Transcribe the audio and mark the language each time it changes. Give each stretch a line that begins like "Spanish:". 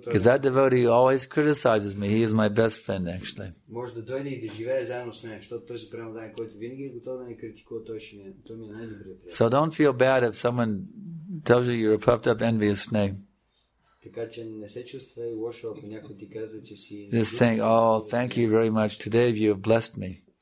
English: because that devotee always criticizes me. He is my best friend, actually.
Bulgarian: Може да дойде и да живее заедно с мен, защото този преданен, който винаги е готов да ме критикува, той ми е най-добрият приятел.
English: So don't feel bad if someone tells you you're a puffed up, envious snake.
Bulgarian: Така че не се чувствай лошо, ако някой ти казва, че си.
English: Just think, oh, thank you very much. Today you have blessed me.